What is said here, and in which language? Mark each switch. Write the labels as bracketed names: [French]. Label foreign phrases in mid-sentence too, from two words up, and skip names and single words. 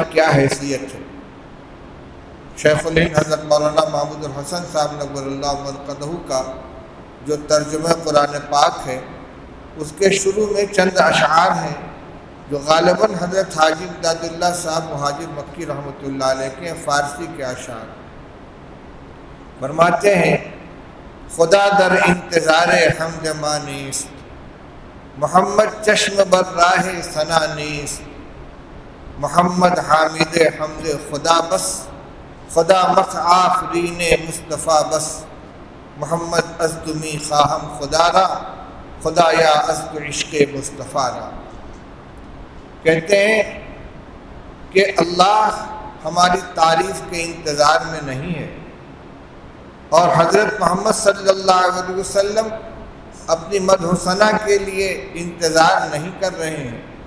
[Urdu] ہماری کیا حیثیت ہے؟ شیخ الہند حضرت مولانا محمود الحسن صاحب [Arabic] نور اللہ مرقدہ [Urdu] کا جو ترجمہ قرآن پاک ہے اس کے شروع میں چند اشعار ہیں جو غالباً حضرت حاجی امداد اللہ صاحب مہاجر مکی [Arabic] رحمۃ اللہ علیہ [Urdu] کے فارسی کے اشعار فرماتے ہیں: [Persian] خدا در انتظار حمد ما نیست، محمد چشم بر راہ ثنا نیست، محمد حامد حمد خدا بس، خدا مخ آفرین مصطفیٰ بس، محمد از تمی خواہم خدا را، خدایا از تو عشق مصطفیٰ را۔ [Urdu] کہتے ہیں کہ اللہ ہماری تعریف کے انتظار میں نہیں ہے، اور حضرت محمد [Arabic] صلی اللہ علیہ وسلم [Urdu] اپنی مدح و ثنا کے لیے انتظار نہیں کر رہے ہیں۔